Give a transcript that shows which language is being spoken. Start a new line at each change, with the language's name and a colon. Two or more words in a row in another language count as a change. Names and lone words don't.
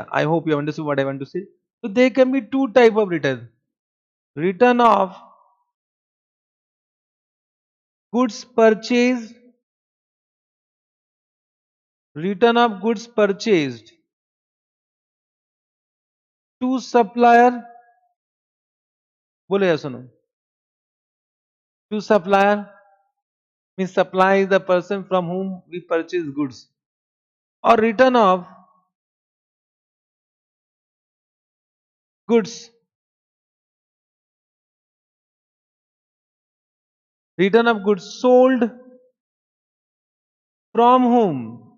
English: I hope you understood what I want to say. So there can be two type of return. Return of goods purchased. Return of goods purchased to supplier.
Hindi: बोलो या सुनो.
English: To supplier means supply is the person from whom we purchase goods. Or return of goods. Return of goods sold from whom?